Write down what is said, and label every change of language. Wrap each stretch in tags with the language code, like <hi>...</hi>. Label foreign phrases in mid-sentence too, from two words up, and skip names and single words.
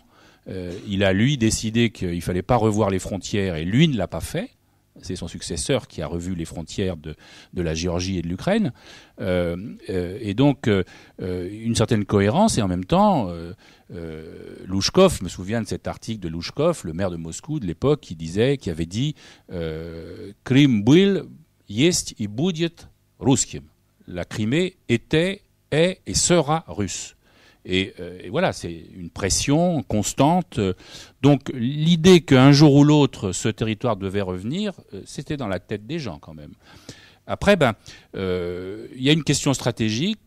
<fr>Il a, lui, décidé qu'il ne fallait pas revoir les frontières, et lui ne l'a pas fait. C'est son successeur qui a revu les frontières de la Géorgie et de l'Ukraine. Et donc, une certaine cohérence, et en même temps, Louchkov, je me souviens de cet article de Louchkov, le maire de Moscou de l'époque, qui avait dit</fr> <ru>Krim был, есть и будет русским.</ru> <fr>La Crimée était, est et sera russe. Et voilà, c'est une pression constante. Donc l'idée qu'un jour ou l'autre, ce territoire devait revenir, c'était dans la tête des gens quand même. Après, il y a une question stratégique.</fr>